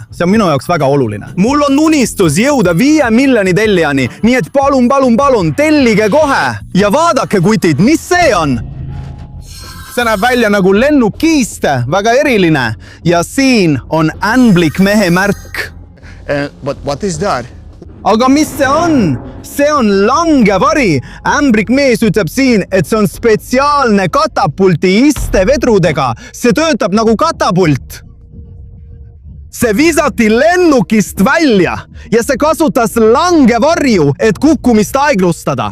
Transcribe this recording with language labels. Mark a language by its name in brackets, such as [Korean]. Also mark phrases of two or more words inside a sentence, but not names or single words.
[Estonian] See on minu jaoks väga oluline. Mul on unistus jõuda 5 miljoni tellijani, nii et palun, tellige kohe. Ja vaadake, kutid, mis see on? See näeb välja nagu lennukiiste, väga eriline. Ja siin on ämblikmehe märk. [English] What is that? [Estonian] Aga mis see on? See on langevari. Ämblikmees ütleb siin, et see on spetsiaalne katapulti istevedrudega. See töötab nagu katapult. See visati lennukist välja ja see kasutas langevarju, et kukkumist aeglustada.